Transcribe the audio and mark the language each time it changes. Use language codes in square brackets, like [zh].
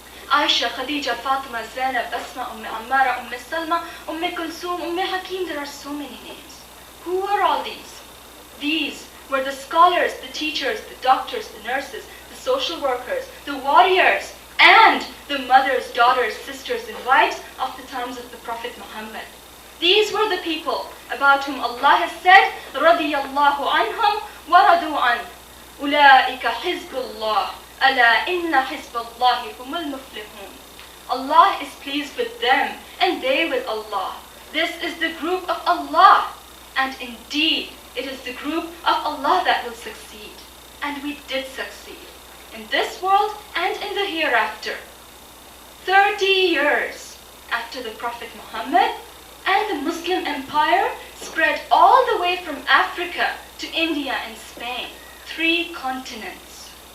[en] Aisha, Khadija, Fatima, Zainab, Asma, Ammara, Salma, Kulsum, Hakim, there are so many names. Who are all these? These were the scholars, the teachers, the doctors, the nurses, the social workers, the warriors, and the mothers, daughters, sisters, and wives of the times of the Prophet Muhammad. These were the people about whom Allah has said, [ar] رَضِيَ اللَّهُ عَنْهُمْ وَرَضُوا عَنْهُ أُولَٰئِكَ حِزْبُ اللَّهِ أَلَا إِنَّ حِزْبَ اللَّهِ هُمُ الْمُفْلِحُونَ. [en] Allah is pleased with them, and they with Allah. This is the group of Allah, and indeed, it is the group of Allah that will succeed. And we did succeed, in this world and in the hereafter. 30 years after the Prophet Muhammad, and the Muslim empire spread all the way from Africa to India and Spain, 3 continents.